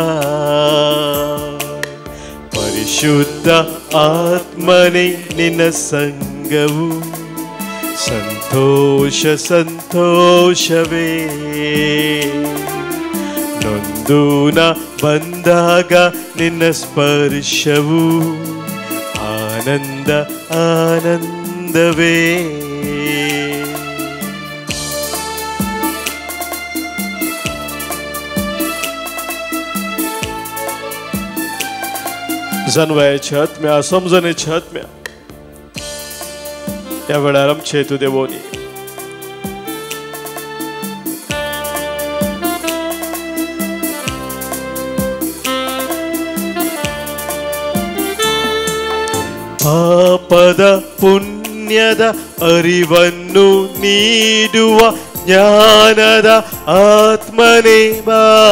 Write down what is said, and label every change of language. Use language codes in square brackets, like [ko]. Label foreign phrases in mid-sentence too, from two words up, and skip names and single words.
[kn] ಪರಿಶುದ್ಧ ಆತ್ಮನೇ ನಿನ್ನ ಸಂಗವು ಸಂತೋಷ ಸಂತೋಷವೇ ನೊಂದು ನ ಬಂದಾಗ ನಿನ್ನ ಸ್ಪರ್ಶವು ಆನಂದ ಆನಂದವೇ. [kok] जाणवायच्या आत्म्या समजण्याच्या आत्म्या या वेळार आमचे तूं देवोनी [kn] ಪಾಪದ ಪುಣ್ಯದ ಅರಿವನ್ನು ನೀಡುವ ಜ್ಞಾನದ ಆತ್ಮನೇ ಬಾ